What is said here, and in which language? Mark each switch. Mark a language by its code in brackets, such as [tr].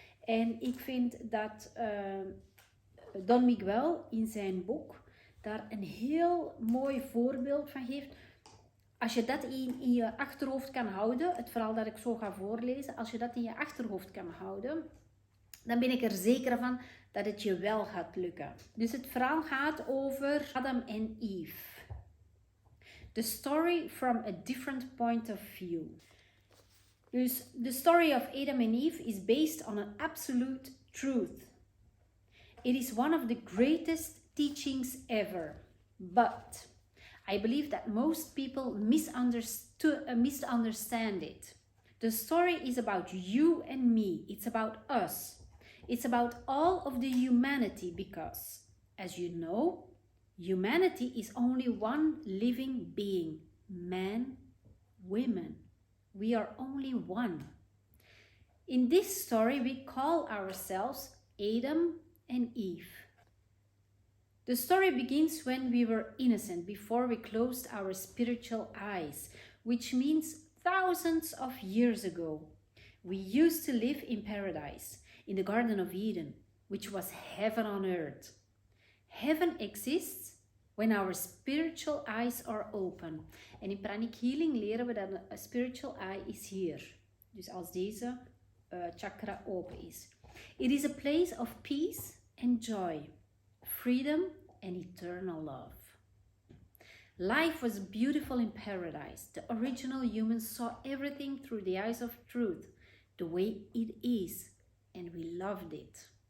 [nl] En ik vind dat Don Miguel in zijn boek daar een heel mooi voorbeeld van geeft. Als je dat in je achterhoofd kan houden, het verhaal dat ik zo ga voorlezen, als je dat in je achterhoofd kan houden, dan ben ik er zeker van dat het je wel gaat lukken. Dus het verhaal gaat over Adam en Eve. [en] The story from a different point of view. Dus the story of Adam and Eve is based on an absolute truth. It is one of the greatest teachings ever. But I believe that most people misunderstand it. The story is about you and me. It's about us. It's about all of the humanity because, as you know, humanity is only one living being. Man, women. We are only one. In this story, we call ourselves Adam and Eve. The story begins when we were innocent, before we closed our spiritual eyes, which means thousands of years ago. We used to live in paradise, in the Garden of Eden, which was heaven on earth. Heaven exists when our spiritual eyes are open. [nl] En in Pranic Healing leren we dat een spiritual eye is hier. Dus als deze chakra open is. [en] It is a place of peace and joy, freedom and eternal love. Life was beautiful in paradise. The original humans saw everything through the eyes of truth, the way it is, and we loved it.